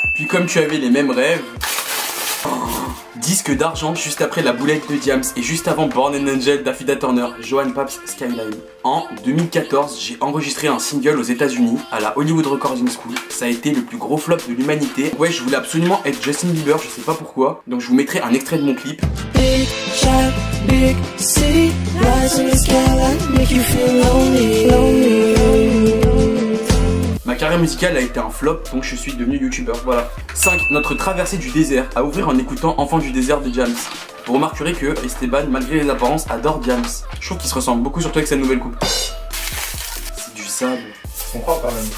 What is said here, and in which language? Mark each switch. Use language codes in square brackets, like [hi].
[fr] Puis comme tu avais les mêmes rêves... Disque d'argent juste après la boulette de Diams et juste avant Born and Angel d'Affida Turner, Johan Paps Skyline. En 2014, j'ai enregistré un single aux États-Unis à la Hollywood Recording School. Ça a été le plus gros flop de l'humanité. Ouais, je voulais absolument être Justin Bieber, je sais pas pourquoi. Donc je vous mettrai un extrait de mon clip. [en] Big shot, big city, rise in the skyline, make you feel lonely, lonely, lonely. [fr] Ma carrière musicale a été un flop, donc je suis devenu youtubeur, voilà. 5. Notre traversée du désert, à ouvrir en écoutant Enfant du désert de Diams. Vous remarquerez que Esteban, malgré les apparences, adore Diams. Je trouve qu'il se ressemble beaucoup surtout avec sa nouvelle coupe. C'est du sable. Je comprends quand même.